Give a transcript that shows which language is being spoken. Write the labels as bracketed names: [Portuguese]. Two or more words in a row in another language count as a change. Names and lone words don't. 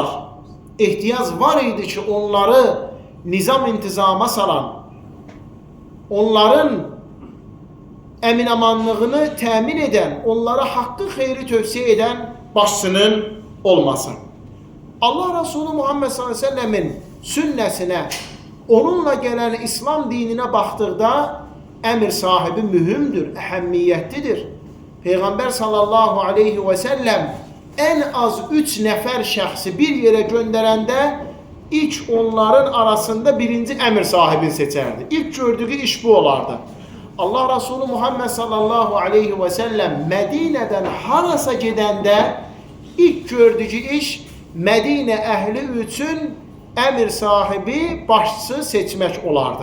[Azerbaijani] Ehtiyac var idi ki onları nizam intizama salan, onların əminamanlığını təmin edən, onlara haqqı xeyri tövsiyə edən başçının olması. Allah Resulü Muhammed [Arabic] صلى الله عليه وسلم [Azerbaijani] sünnəsinə, onunla gələn İslam dininə baxdıqda əmir sahibi mühümdür, əhəmmiyyətlidir. Peygamber [Arabic] صلى الله عليه وسلم [Azerbaijani] en az 3 nəfər şəxsi [Turkish] bir yere gönderende [Azerbaijani] ilk onların arasında birinci əmir sahibini seçərdi. İlk gördüyü iş bu olardı. Allah Resulü Muhammed [Arabic] صلى الله عليه وسلم [Azerbaijani] Medine'den harasa gedəndə ilk gördüyü iş Medine əhli üçün əmir sahibi, başçı seçmək olardı.